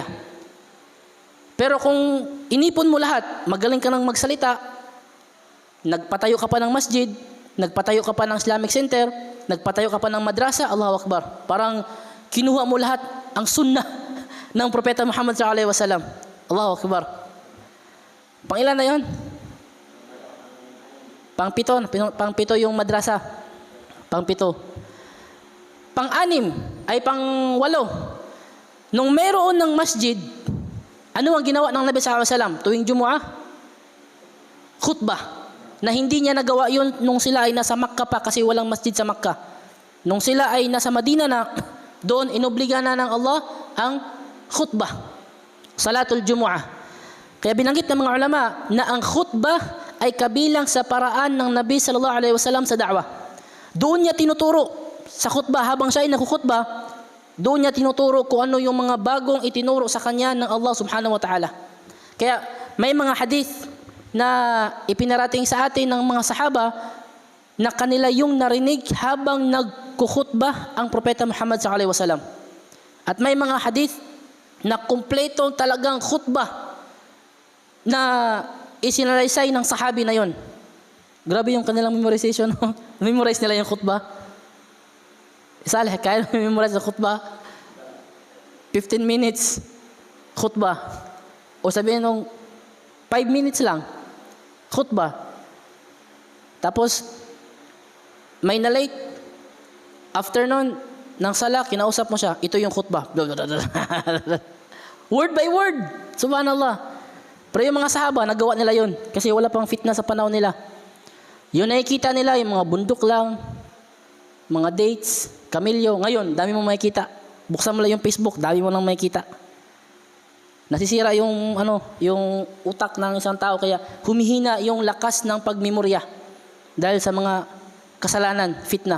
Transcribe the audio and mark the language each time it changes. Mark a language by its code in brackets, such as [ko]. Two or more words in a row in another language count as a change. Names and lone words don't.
[tl] Pero kung inipon mo lahat, magaling ka ng magsalita, nagpatayo ka pa ng masjid, nagpatayo ka pa ng [en] Islamic Center, [tl] nagpatayo ka pa ng madrasa, [ar] الله أكبر. [tl] Parang kinuha mo lahat ang sunnah ng Propeta Muhammad [ar] صلى الله عليه وسلم. الله أكبر. [tl] Pangilan na yun? Pangpito yung madrasa. Pangpito. Pang-anim ay pang-walo. Nung meron ng masjid, ano ang ginawa ng Nabi [ar] صلى الله عليه وسلم [tl] tuwing Jumu'ah? Khutbah. Na hindi niya nagawa yun nung sila ay nasa Makkah pa kasi walang masjid sa Makkah. Nung sila ay nasa Madina na, doon inobliga na ng Allah ang khutbah, [ar] صلاة الجمعة. [tl] Kaya binanggit ng mga ulama na ang khutbah ay kabilang sa paraan ng Nabi [ar] صلى الله عليه وسلم [tl] sa da'wah. Doon niya tinuturo sa khutbah, habang siya ay nakukhutbah, doon niya tinuturo kung ano yung mga bagong itinuro sa kanya ng Allah [ar] سبحانه وتعالى. [tl] Kaya may mga hadith na ipinarating sa atin ng mga sahaba na kanila yung narinig habang nagkukhutbah ang Propeta Muhammad [ar] صلى الله عليه وسلم. [tl] At may mga hadith na kumpleto talagang khutbah na isinalaysay ng sahabi na yon. Grabe yung kanilang memorization. Memorize nila yung khutbah. Salih, kaya memorize yung khutbah? 15 minutes khutbah. O sabihin nung 5 minutes lang khutbah. Tapos may na-late. After nun, ng sala, kinausap mo siya. Ito yung khutbah. [en] Word by word. [tl] Subhanallah. Pero yung mga sahaba, nagawa nila yun. Kasi wala pang fitna sa panahon nila. Yun nakikita nila, yung mga bundok lang, mga dates, kamilyo. Ngayon, dami mong makikita. Buksan mo lang yung Facebook, dami mo lang makikita. Nasisira yung yung utak ng isang tao, kaya humihina yung lakas ng pagmemorya dahil sa mga kasalanan, fitna.